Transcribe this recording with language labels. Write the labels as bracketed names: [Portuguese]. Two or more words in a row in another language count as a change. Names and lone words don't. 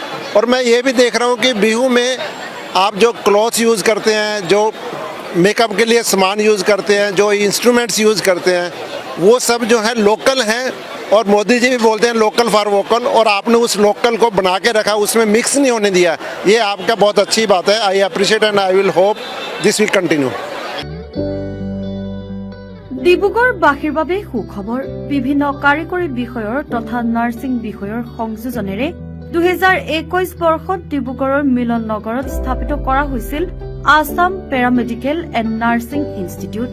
[Hindi] और मैं ये भी देख रहा हूँ कि बिहू में आप जो क्लॉथ्स यूज़ करते हैं, जो मेकअप के लिए सामान यूज़ करते हैं, जो इंस्ट्रूमेंट्स यूज़ करते हैं, वो सब जो है लोकल हैं। और मोदी जी भी बोलते हैं [English] local for vocal, [Hindi] और आपने उस लोकल को बना के रखा, उसमें मिक्स नहीं होने दिया। ये आपका बहुत अच्छी बात है। [English] I appreciate and I will hope this will continue. [Assamese] ডিব্ৰুগড়বাসীৰ বাবে সুখবৰ। বিভিন্ন কাৰিকৰী বিষয়ৰ তথা নাৰ্ছিং বিষয়ৰ সংযোজনেৰে 2021 বৰ্ষত ডিব্ৰুগড়ৰ মিলন নগৰত স্থাপিত কৰা হৈছিল আসাম পেৰামেডিকেল এণ্ড নাৰ্ছিং ইনষ্টিটিউট।